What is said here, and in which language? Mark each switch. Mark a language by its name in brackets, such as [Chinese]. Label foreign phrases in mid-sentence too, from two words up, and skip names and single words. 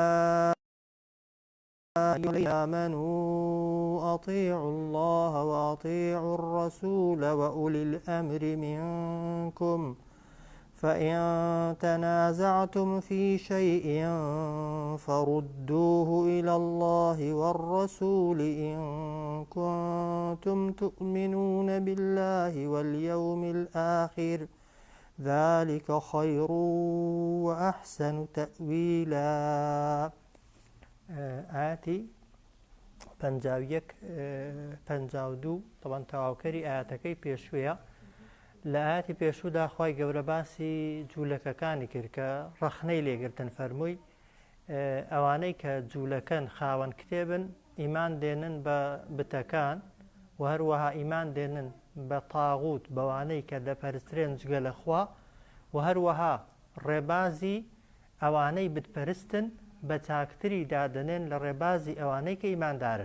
[Arabic] أيها الذين آمنوا أطيعوا الله وأطيعوا الرسول وأولي الأمر منكم فإن تنازعتم في شيء فردوه إلى الله والرسول إن كنتم تؤمنون بالله واليوم الآخر ذلك خير وأحسن تأويلا. [Central Kurdish] آياتي پەنجاویەک پەنجاو دوو طبعا تەواوکەری ئاەتەکەی پێشوەیە. لە ئاەتی پێشوودا خوای گەورە باسی جوولەکەکانی کرد کە ڕەخنەی لێگرتن فەرمووی ئەوانەی کە جوولەکەن خاوەن کتێبن ئیمان دێنن بە بتەکان و هەروەها ئیمان دێنن بە تاغوت بەوانەی کە دەپەرسترێن جگە لە خوا و هەروەها ڕێبازی ئەوانەی بتپەرستن بە چاکتری دادنێن لە ڕێبازی ئەوانەی کە ئیماندارن.